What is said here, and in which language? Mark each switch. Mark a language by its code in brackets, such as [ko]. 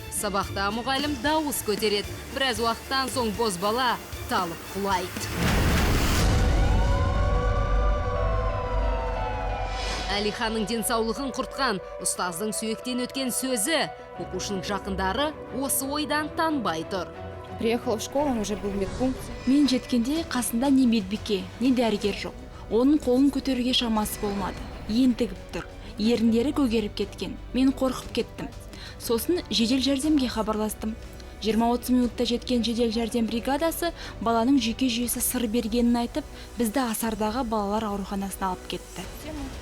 [kk] Сабақта мұғалім дауыс көтереді. Біраз уақыттан соң бозбала талып құлайды. Әлиханның денсаулығын құртқан, ұстаздың сүйектен өткен сөзі, оқушының жақындары осы ойдан танбай тұр. [ru] Приехала в школу, он уже был в медпункте. [kk] Мен жеткенде қасында не медбике, не дәрігер жоқ. Оның қолын көтеруге шамасы болмады. Ентігіп тұр. Еріндері көгеріп кеткен. Мен қорқып кеттім. Сосын жедел жәрдемге хабарластым. 20-30 минутта жеткен жедел жәрдем бригадасы баланың жүйке жүйесі сыр бергенін айтып, бізді Асардағы балалар ауруханасына алып кетті.